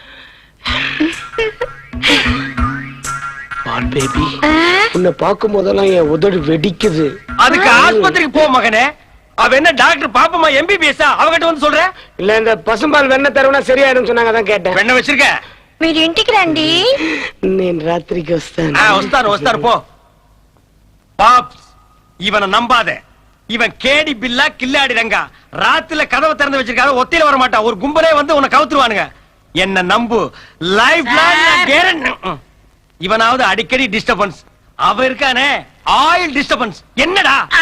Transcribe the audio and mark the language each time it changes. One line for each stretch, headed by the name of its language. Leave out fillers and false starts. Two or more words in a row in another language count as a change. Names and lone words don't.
Tamil: பால் பேபி, உன்னை பார்க்கும் போதெல்லாம் என் உதடு வெடிக்குது. அதுக்கு ஆஸ்பத்திரிக்கு போ மகனே. அவ என்ன டாக்டர் பாப்பமா எம்பிபிஎஸ் அவகிட்ட வந்து சொல்ற? இல்ல இந்த பசும்பால் வெண்ணெய் தருவனா சரியாயிடும் சொன்னாங்க, அதான் கேட்டேன். வெண்ணெய் வச்சிருக்க?
Telugu: మీరు ఇంటికి రండి. నేను రాత్రికి వస్తాను. వస్తారు పో.
Tamil: பாப்ஸ், இவனை நம்பாத. இவன் கேடி பில்லா கில்லாடி ரங்கா. ராத்திரில கதவை திறந்து வச்சிருக்காரு, ஒத்தையில வர மாட்டான். ஒரு கும்பலே வந்து உன்னை கவுத்துருவானுங்க. என்ன நம்பு.
English: life long guarantee.
Tamil: இவனாவது அடிக்கடி டிஸ்டர்பன்ஸ். அவ இருக்கானே
English: oil disturbance.
Tamil: என்னடா?